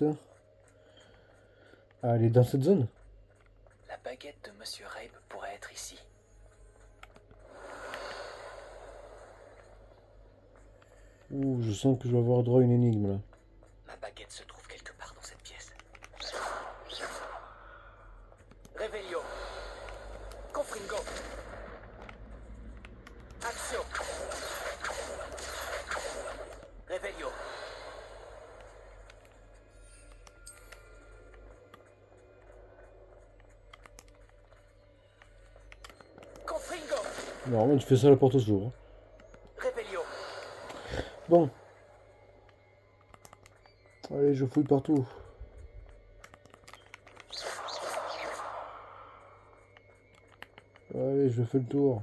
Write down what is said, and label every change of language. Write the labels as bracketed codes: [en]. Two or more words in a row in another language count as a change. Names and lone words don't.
[fr] Ah, elle est dans cette zone? La baguette de Monsieur Rabe pourrait être ici. Ouh, je sens que je vais avoir droit à une énigme là. Ma baguette se trouve quelque part dans cette pièce. Revelio. Confringo. Action. Revelio. Confringo. Normalement, tu fais ça à la porte s'ouvre. Revelio. Bon. Allez, je fouille partout. Allez, je fais le tour.